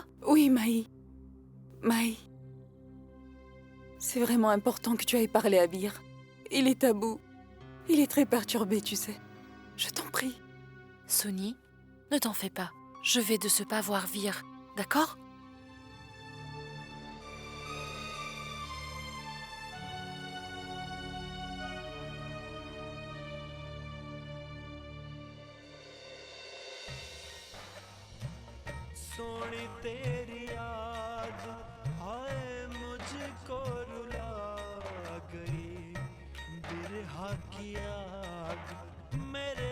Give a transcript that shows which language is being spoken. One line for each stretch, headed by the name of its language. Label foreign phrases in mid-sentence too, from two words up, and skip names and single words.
French: Oui, Maï. Maï, c'est vraiment important que tu ailles parler à Vir. Il est à bout. Il est très perturbé, tu sais. Je t'en prie. Sonny, ne t'en fais pas. Je vais de ce pas voir Vir, d'accord?
Hindi: सोनी तेरी याद हाय मुझको रुला गई बिरहा की आग मेरे